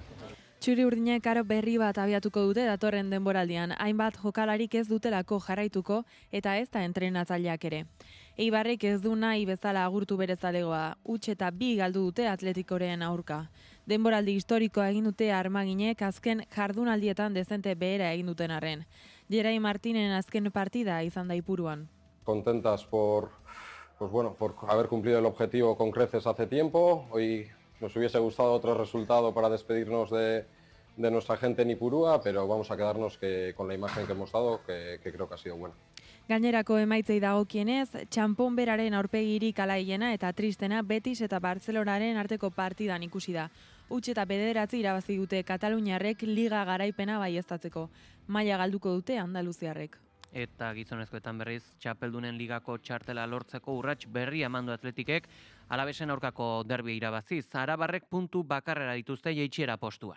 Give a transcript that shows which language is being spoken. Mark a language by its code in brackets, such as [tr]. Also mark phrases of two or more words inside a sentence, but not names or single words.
[eu] Txuri-urdinek aro berri bat abiatuko dute datorren denboraldian, hainbat jokalarik ez dutelako jarraituko eta ez da entrenatzaileak ere. Eibarrek ez du nahi bezala agurtu bere zalegoa, 1 eta 2 galdu dute Atletikoren aurka. Denboraldi historikoa egin dute Armaginek azken jardunaldietan dezente behera egin duten arren. Gerai Martinen azken partida izan da Ipuruan. [es] Contentas por haber cumplido el objetivo con creces hace tiempo. Hoy nos hubiese gustado otro resultado para despedirnos de nuestra gente en Ipurúa, pero vamos a quedarnos con la imagen que hemos dado, que creo que ha sido buena. [eu] Gainerako emaitzei dagokienez, txanponberaren aurpegirik alaiena eta tristena Betis eta Bartzelonaren arteko partidan ikusi da. 1 eta 9 irabazi dute Kataluniarrek Liga garaipena baieztatzeko. Maila galduko dute Andaluziarrek. Eta gizonezkoetan berriz, txapeldunen ligako txartela lortzeko urrats berri emandu Atletikek, Alavesen aurkako derbia irabaziz, Arabarrek puntu bakarrera dituzte jaitsiera postuak.